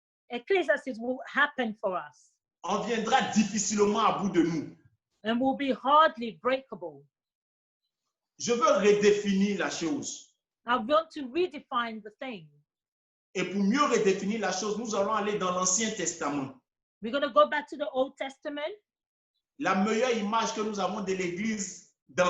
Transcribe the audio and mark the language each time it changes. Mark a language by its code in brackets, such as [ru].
[en] Ecclesiastes will happen for us. [fr] On viendra difficilement à bout de nous. [en] And will be hardly breakable. [fr] Je veux redéfinir la chose. [en] I want to redefine the thing. [fr] Et pour mieux redéfinir la chose, nous allons aller dans l'Ancien Testament. [en] We're going to go back to the Old Testament. [fr] La meilleure image que nous avons de l'Église dans